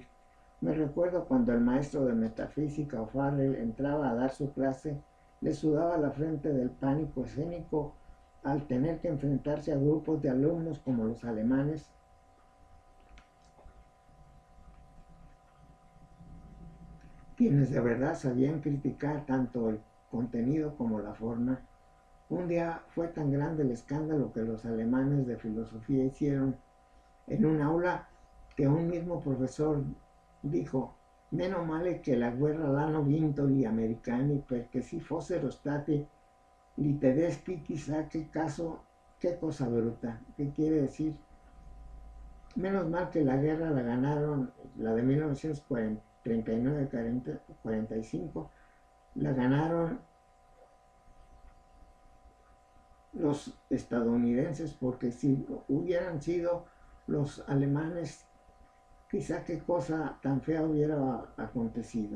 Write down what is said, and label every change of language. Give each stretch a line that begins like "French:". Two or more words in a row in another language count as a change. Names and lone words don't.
Spanish: Me recuerdo cuando el maestro de metafísica O'Farrell entraba a dar su clase, le sudaba la frente del pánico escénico al tener que enfrentarse a grupos de alumnos como los alemanes, quienes de verdad sabían criticar tanto el contenido como la forma. Un día fue tan grande el escándalo que los alemanes de filosofía hicieron en un aula que un mismo profesor dijo:
Italian: meno male che la guerra l'hanno vinto gli americani, perché si fossero stati gli tedeschi chissà qué cosa bruta.
Spanish: ¿Qué quiere decir? Menos mal que la guerra la ganaron, la de 1939-45, la ganaron los estadounidenses, porque si hubieran sido los alemanes, quizá qué cosa tan fea hubiera acontecido.